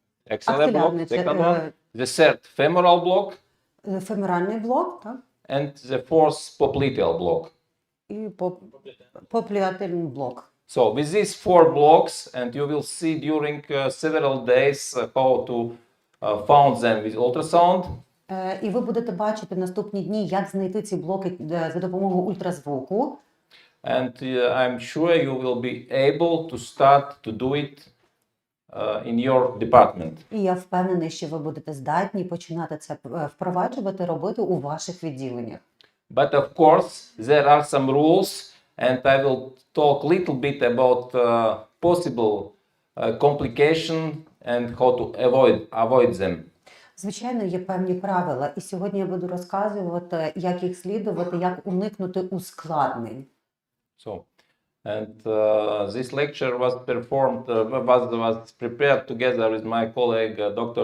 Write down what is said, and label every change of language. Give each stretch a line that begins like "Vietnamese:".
English: Axillary block, second one. The third femoral block.
Ukrainian: Феморальний блок, так?
English: And the fourth popliteal block.
Ukrainian: І попліательний блок.
English: So with these 4 blocks, and you will see during several days how to found them with ultrasound.
Ukrainian: І ви будете бачити наступні дні, як знайти ці блоки за допомогою ультразвуку.
English: And I'm sure you will be able to start to do it in your department.
Ukrainian: І я впевнений, що ви будете здатні починати це впроваджувати, робити у ваших відділеннях.
English: But of course, there are some rules, and I will talk a little bit about possible complication and how to avoid them.
Ukrainian: Звичайно, є певні правила, і сьогодні я буду розказувати, як їх слідувати, як уникнути ускладнень.
English: So, And this lecture was performed, was prepared together with my colleague Dr.